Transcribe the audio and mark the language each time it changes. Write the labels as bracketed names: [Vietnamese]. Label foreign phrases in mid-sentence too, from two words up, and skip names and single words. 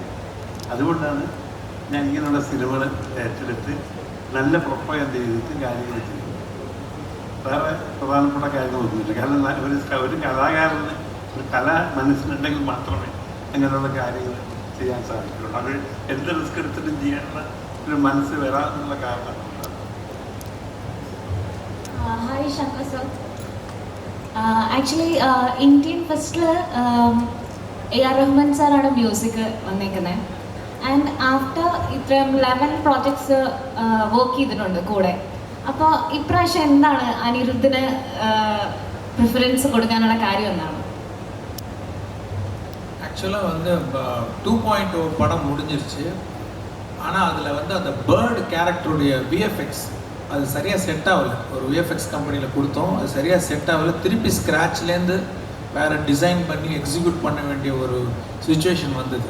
[Malayalam] അതുകൊണ്ടാണ് ഞാൻ ഇങ്ങനെയുള്ള സിനിമകൾ ഏറ്റെടുത്ത് നല്ല പ്രൊപ്പഗൻഡ ചെയ്തിട്ട് കാര്യങ്ങൾ ചെയ്യുന്നത്. വേറെ പ്രധാനപ്പെട്ട കാര്യങ്ങളൊന്നുമില്ല. കാരണം ഒരു കലാകാരന് ഒരു കല മനസ്സിലുണ്ടെങ്കിൽ മാത്രമേ അങ്ങനെയുള്ള കാര്യങ്ങൾ ചെയ്യാൻ സാധിക്കുള്ളൂ. അത് എന്ത് റിസ്ക് എടുത്തിട്ടും ചെയ്യാനുള്ള ഒരു മനസ്സ് വരാനുള്ള കാരണമാണ്. [English] Hi Shankar sir. [Malayalam] Actually Indian ഫസ്റ്റിൽ AR റഹ്മാൻ സാറാണ് മ്യൂസിക് വന്നേക്കുന്നത്. [English] and after [Malayalam] ഇത്രയും 11 പ്രോജക്ട്സ് വർക്ക് ചെയ്തിട്ടുണ്ട് കൂടെ. അപ്പോൾ ഇപ്രാവശ്യം എന്താണ് അനിരുദ്ധിന് പ്രിഫറൻസ് കൊടുക്കാനുള്ള കാര്യം എന്താണ്? [Tamil] ஆக்சுவலாக வந்து 2.0 படம் முடிஞ்சிருச்சு. ஆனால் அதில் வந்து அந்த [English] bird characterஉடைய [Tamil] விஎஃப்எக்ஸ் அது சரியாக செட் ஆகலை. ஒரு விஎஃப்எக்ஸ் கம்பெனியில் கொடுத்தோம், அது சரியாக செட் ஆகலை. திருப்பி ஸ்க்ராட்ச்லேருந்து வேறு டிசைன் பண்ணி எக்ஸிக்யூட் பண்ண வேண்டிய ஒரு சுச்சுவேஷன் வந்தது.